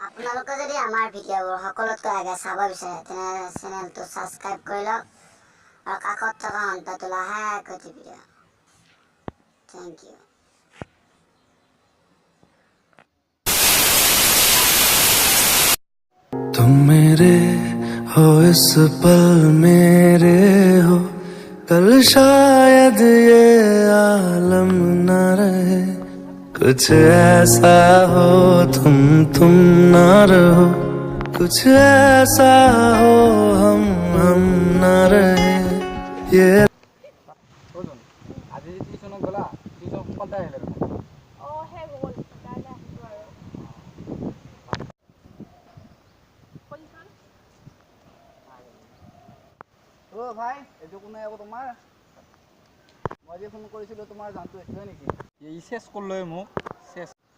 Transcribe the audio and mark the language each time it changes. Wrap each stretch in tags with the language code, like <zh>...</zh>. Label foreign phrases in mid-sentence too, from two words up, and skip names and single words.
<as>আপোনালোকে যদি আমাৰ ভিডিঅ'বোৰ সকলোতকৈ আগে চাব বিচাৰে তেনে চেনেলটো ছাবস্ক্ৰাইব কৰি লওক আৰু কাষত থকা ঘণ্টাটো লাহেকৈ টিপি দিয়ক।</as> <en>thank you.</en> <hi>तुम मेरे हो इस पल मेरे हो कल शायद ये आलम न रहे कुछ ऐसा हो तुम ना रहो कुछ ऐसा हो हम न रहे ये</hi> <as>আজি টিউচনত গ'লা টিউচন কোনটা আহিলে হে গ'ল কাইলৈ আহিব আৰু কোনখন ভাই এইটো কোনে আকৌ তোমাৰ মই যে ফোন কৰিছিলোঁ তোমাৰ জানটো এইটোৱে নেকি এই চেছ কৰিলে মোক চেছ</as>